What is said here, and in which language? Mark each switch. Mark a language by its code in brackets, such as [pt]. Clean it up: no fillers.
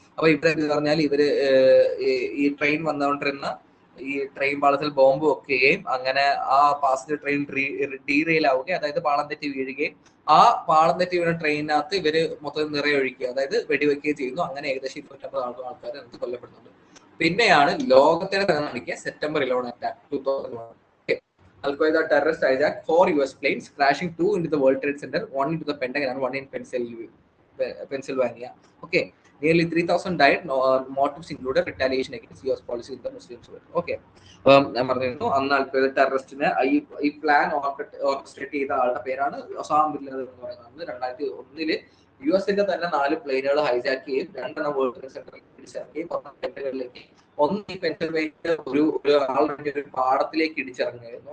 [ml] അപ്പൊ ഇവിടെ എന്ന് പറഞ്ഞാൽ ഇവര് ഈ ട്രെയിൻ വന്നുകൊണ്ടിരുന്ന ഈ ട്രെയിൻ പാളത്തിൽ ബോംബ് വെക്കുകയും അങ്ങനെ ആ പാസഞ്ചർ ട്രെയിൻ ഡീറെയിൽ ആവുകയും, അതായത് പാളം തെറ്റി വീഴുകയും, ആ പാളം തെറ്റി വീണ ട്രെയിനകത്ത് ഇവര് മൊത്തം നിറയൊഴിക്കുക, അതായത് വെടിവെക്കുകയും ചെയ്യുന്നു. അങ്ങനെ ഏകദേശം 250 ആൾക്കാർ അതിനകത്ത് കൊല്ലപ്പെടുന്നുണ്ട്. പിന്നെയാണ് ലോകത്തിനെ കാണിക്കുക September 11 attack 2001. [en] Al-Qaeda terrorist hijacked 4 US planes, crashing 2 into the World Trade Center, 1 into the Pentagon and 1 in Pennsylvania. Okay, nearly 3,000 died. Motives included retaliation against US policy in the Muslim world. [ml] Okay, ഞാൻ പറഞ്ഞു അന്ന് Al-Qaeda ടെററിസ്റ്റിനെ ഈ plan orchestrate ചെയ്ത ആളുടെ പേരാണ് Osama bin Laden എന്ന് പറയുന്നത്. 2001 US-ന്റെ തന്നെ 4 പ്ലെയിനുകൾ ഹൈജാക്ക് ചെയ്യും, 2 വേൾഡ് ട്രേഡ് സെന്ററിൽ പിടിച്ചിറക്കുകയും 10 പെന്റഗണിലേക്ക്, ഒന്ന് ഈ പെൻസിൽവേനിയ ഒരു ആളുടെ ഒരു പാടത്തിലേക്ക് ഇടിച്ചിറങ്ങുകയായിരുന്നു.